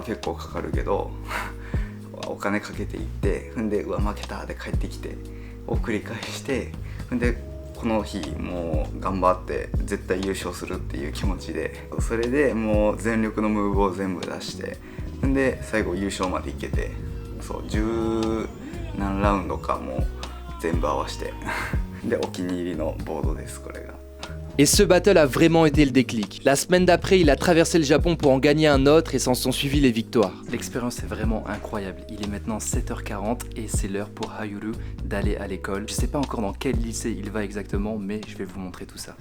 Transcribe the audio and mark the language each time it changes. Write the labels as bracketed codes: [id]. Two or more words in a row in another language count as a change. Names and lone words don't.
[ja] 結構かかるけどお金かけていって、んでうわ負けたで帰ってきてを繰り返して、んでこの日もう頑張って絶対優勝するっていう気持ちで、それでもう全力のムーブを全部出して、んで最後優勝までいけて、そう10何ラウンドかもう全部合わせてでお気に入りのボードです、これが。 [fr] Et ce battle a vraiment été le déclic. La semaine d'après, il a traversé le Japon pour en gagner un autre et s'en sont suivis les victoires. L'expérience est vraiment incroyable. Il est maintenant 7h40 et c'est l'heure pour Hayuru d'aller à l'école. Je sais pas encore dans quel lycée il va exactement, mais je vais vous montrer tout ça.